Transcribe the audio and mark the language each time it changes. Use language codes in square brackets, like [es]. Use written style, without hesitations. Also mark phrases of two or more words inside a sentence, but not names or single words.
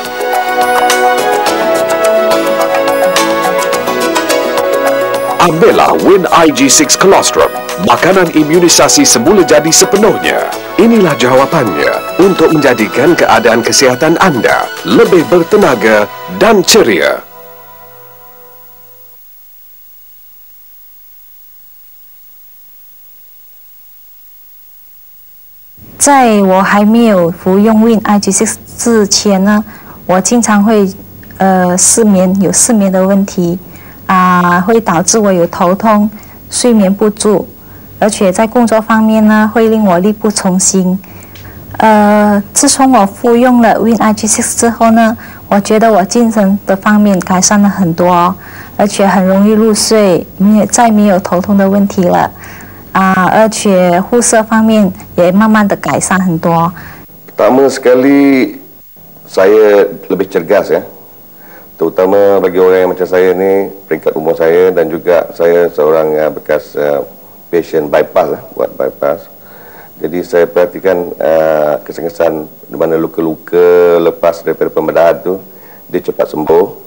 [ms] Ambillah Win IG6 Colostrum, makanan imunisasi semula jadi sepenuhnya. Inilah jawapannya untuk menjadikan keadaan kesihatan anda lebih bertenaga dan ceria. [zh] 在我还没有服用 Win IG6 之前呢，我经常会失眠，有失眠的问题会导致我有头痛、睡眠不足，而且在工作方面呢，会令我力不从心。自从我服用了 Win IG6 之后呢，我觉得我精神的方面改善了很多，而且很容易入睡，再没有头痛的问题了。而且肤色方面也慢慢的改善很多。 [ms] Pertama sekali, saya lebih cergas ya. Terutama bagi orang yang macam saya ni, peringkat umur saya dan juga saya seorang bekas [en] patient bypass [ms] buat bypass. Jadi saya perhatikan kesan-kesan di mana luka-luka lepas daripada pembedahan tu, dia cepat sembuh.